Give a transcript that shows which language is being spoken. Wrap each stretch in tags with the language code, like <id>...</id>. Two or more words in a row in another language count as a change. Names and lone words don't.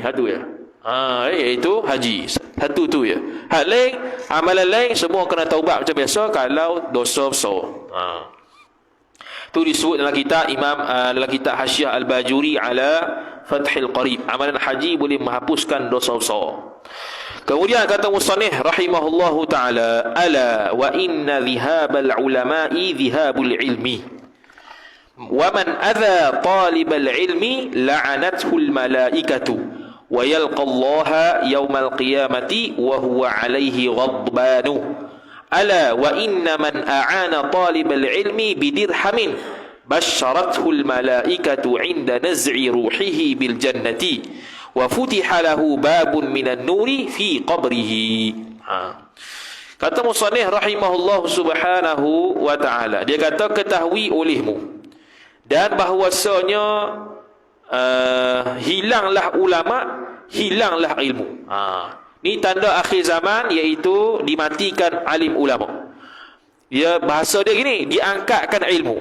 <ms>Satu ya. Iaitu haji. Satu tu ya. Hal lain, amalan lain semua kena taubat macam biasa kalau dosa besar. Tu disebut dalam kitab dalam kitab Hasyiah Al-Bajuri ala Fathil Qarib. Amalan haji boleh menghapuskan dosa besar. Kemudian kata musannif</ms> <ar>رحمه الله تعالى ألا وإن ذهاب العلماء ذهاب العلم. وَمَنْ أَذَى طَالِبَ الْعِلْمِ لَعَنَتْهُ الْمَلَائِكَةُ وَيَلْقَى اللَّهَ يَوْمَ الْقِيَامَةِ وَهُوَ عَلَيْهِ غَضْبَانُ أَلَا وَإِنَّ مَنْ أَعَانَ طَالِبَ الْعِلْمِ بِدِرْهَمٍ بَشَّرَتْهُ الْمَلَائِكَةُ عِنْدَ نَزْعِ رُوحِهِ بِالْجَنَّةِ وَفُتِحَ لَهُ بَابٌ مِنَ النُّورِ فِي قَبْرِهِ.</ar> <ms>Kata musannif</ms> <ar>رحمه الله سبحانه وتعالى,</ar> <ms>dia kata ketahui olehmu dan bahawasanya hilanglah ulama, hilanglah ilmu. Ni tanda akhir zaman, iaitu dimatikan alim ulama. Dia bahasa dia gini, diangkatkan ilmu.</ms>